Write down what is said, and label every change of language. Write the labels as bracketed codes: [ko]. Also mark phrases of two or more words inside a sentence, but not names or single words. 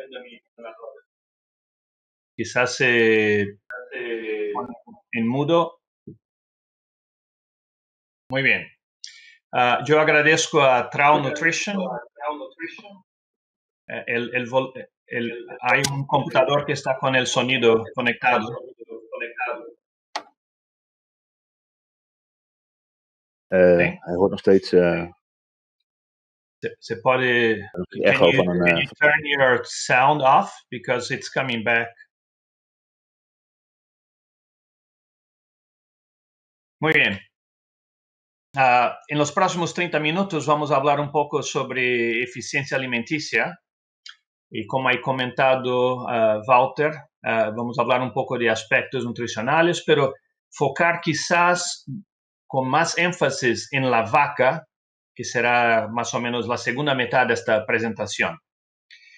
[es] Quizás en mudo. Muy bien. Yo agradezco a Trau Nutrition. Hay un computador que está con el sonido conectado. [nl] Hij hoort nog steeds [es] Se puede. [en] echo Can [nl] van [en] you [nl] een. [en] turn your sound off because it's coming back? [es] Muy bien. En los próximos 30 minutos vamos a hablar un poco sobre eficiencia alimenticia. Y como ha comentado Walter, vamos a hablar un poco de aspectos nutricionales, pero focar quizás con más énfasis en la vaca, que será más o menos la segunda mitad de esta presentación.